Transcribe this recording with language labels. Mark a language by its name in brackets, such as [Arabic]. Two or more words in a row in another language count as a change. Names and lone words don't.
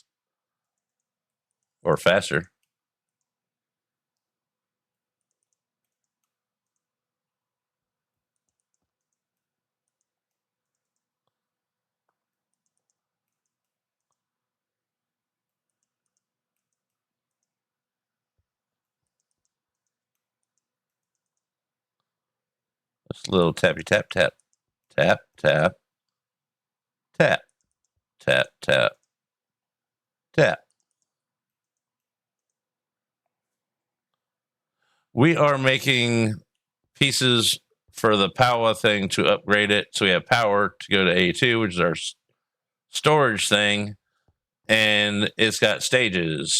[English] Or faster. Just a little tappy tap tap. Tap, tap. Tap. Tap, tap. Tap. We are making pieces for the power thing to upgrade it. So we have power to go to A2, which is our storage thing. And it's got stages.